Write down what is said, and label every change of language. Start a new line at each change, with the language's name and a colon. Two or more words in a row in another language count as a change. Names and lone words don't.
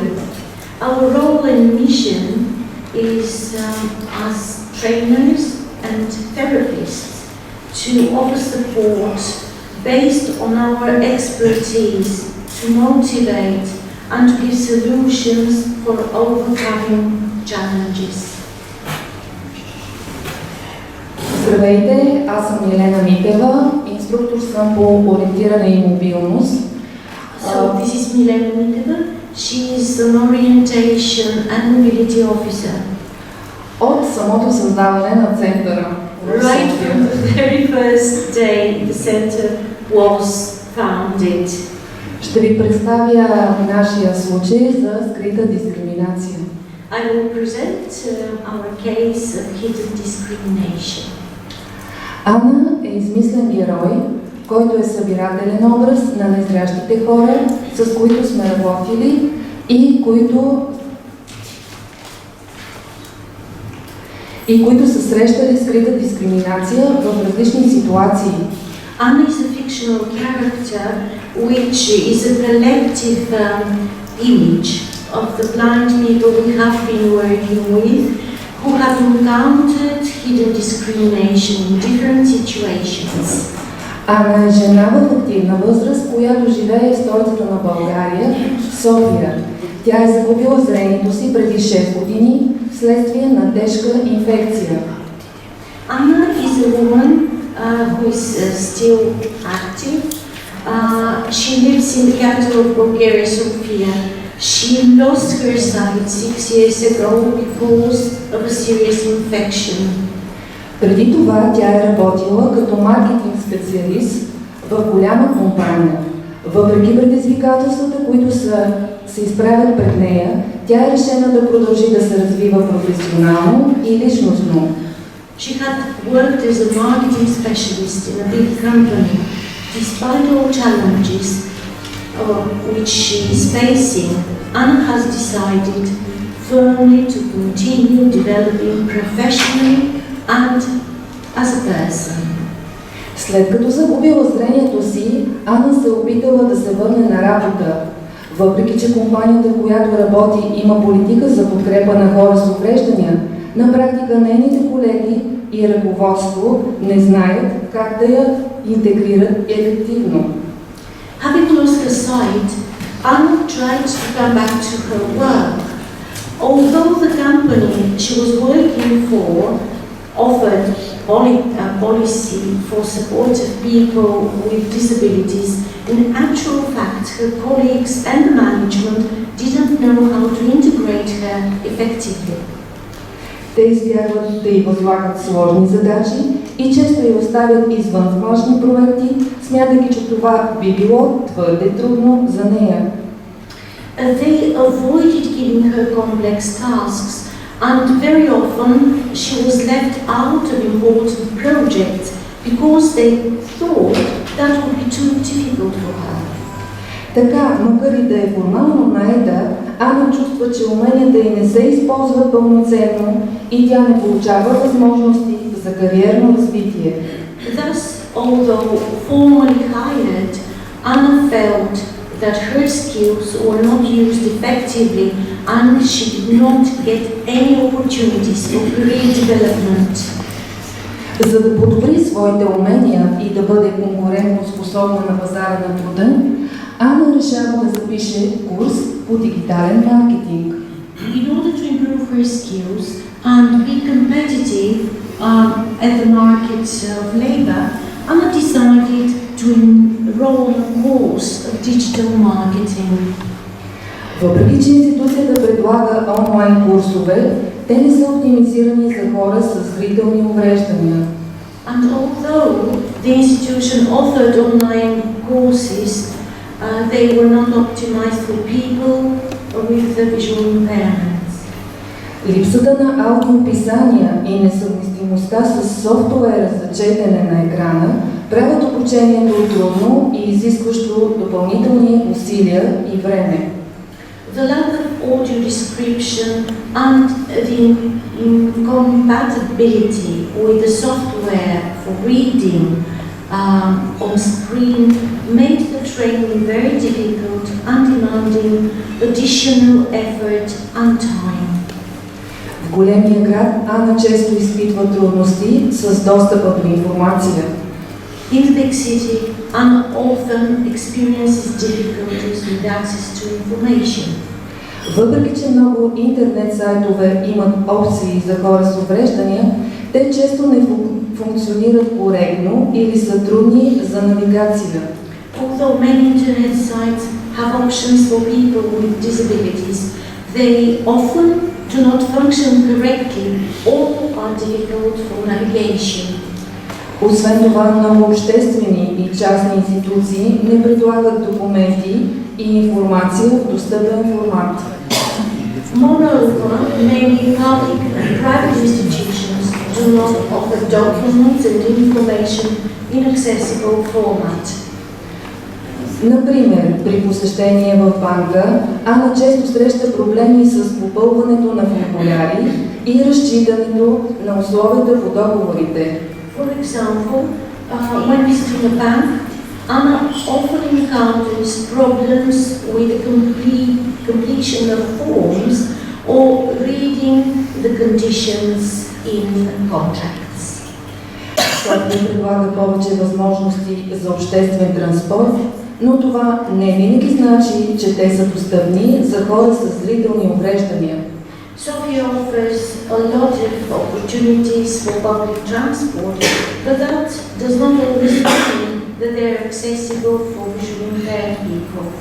English: Our role and mission is as trainers and therapists to offer support based on our expertise to motivate and to give solutions for overcoming challenges.
Bulgarian: Здравейте, аз съм Елена Митева, инструктор съм по ориентиране и мобилност.
English: So this is Milena Miteva. She is an orientation and mobility officer.
Bulgarian: От самото създаване на центъра.
English: Right from the very first day the center was founded.
Bulgarian: Ще ви представя нашия случай за скрита дискриминация.
English: I will present our case of hidden discrimination.
Bulgarian: Ана е измислен герой, който е събирателен образ на незрящите хора, с които сме работили и които са срещали скрита дискриминация в различни ситуации.
English: Anna is a fictional character which is a collective image of the blind people we have been working with who have encountered hidden discrimination in different situations.
Bulgarian: Ана е жена в активна възраст, която живее в столицата на България, София. Тя е загубила зрението си преди 6 години вследствие на тежка инфекция.
English: Anna is a woman who is still active. She lives in the capital of Bulgaria, Sofia. She lost her sight 6 years ago because of a serious infection.
Bulgarian: Преди това тя е работила като маркетинг специалист в голяма компания. Въпреки предизвикателствата, които се изправят пред нея, тя е решена да продължи да се развива професионално и личностно.
English: She had worked as a marketing specialist in a big company. Despite all challenges which she is facing, Anna has decided firmly to continue developing professionally and as a person.
Bulgarian: След като загубила зрението си, Ана се опитала да се върне на работа. Въпреки че компанията, в която работи, има политика за подкрепа на хора с увреждания, на практика нейните колеги и ръководство не знаят как да я интегрират ефективно.
English: Having lost her sight, Anna tried to come back to her work. Although the company she was working for offered a policy for support of people with disabilities, in actual fact her colleagues and the management didn't know how to integrate her effectively.
Bulgarian: Те избягват да й възлагат сложни задачи и често я оставят извън важни проекти, смятайки, че това би било твърде трудно за нея.
English: They avoided giving her complex tasks, and very often she was left out of important projects because they thought that would be too difficult for her.
Bulgarian: Така, макар и да е формално наета, Ана чувства, че уменията й не се използват пълноценно и тя не получава възможности за кариерно развитие.
English: Thus, although formally hired, Anna felt that her skills were not used effectively and she did not get any opportunities for career development.
Bulgarian: За да подобри своите умения и да бъде конкурентно способна на пазара на труда, Ана решава да запише курс по дигитален маркетинг.
English: In order to improve her skills and be competitive at the market of labor, Anna decided to enroll in a course of digital marketing.
Bulgarian: Въпреки че институцията предлага онлайн курсове, те не са оптимизирани за хора с зрителни увреждания.
English: And although the institution offered online courses, they were not optimized for people with visual impairments.
Bulgarian: Липсата на аудиописания и несъвместимостта с софтуера за четене на екрана правят обучението трудно и изискващо допълнителни усилия и време.
English: The lack of audio description and the incompatibility with the software for reading on screen made the training very difficult and demanding additional effort and time.
Bulgarian: В големия град Ана често изпитва трудности с достъпа до информация.
English: In the big city, Anna often experiences difficulties with access to information.
Bulgarian: Въпреки че много интернет сайтове имат опции за хора с увреждания, те често не функционират коректно или са трудни за навигация.
English: Although many internet sites have options for people with disabilities, they often do not function correctly or are difficult for navigation.
Bulgarian: Освен това, много обществени и частни институции не предлагат документи и информация в достъпен формат.
English: Moreover, many public and private institutions do not offer documents and information in accessible format.
Bulgarian: Например, при посещение в банка, Ана често среща проблеми с попълването на формуляри и разчитането на условията по договорите.
English: For example, when visiting a bank, Anna often encounters problems with the completion of forms or reading the conditions in contracts.
Bulgarian: София предлага повече възможности за обществен транспорт, но това не винаги значи, че те са достъпни за хора с зрителни увреждания.
English: Sofia offers a lot of opportunities for public transport, but that does not always mean that they are accessible for visually impaired people.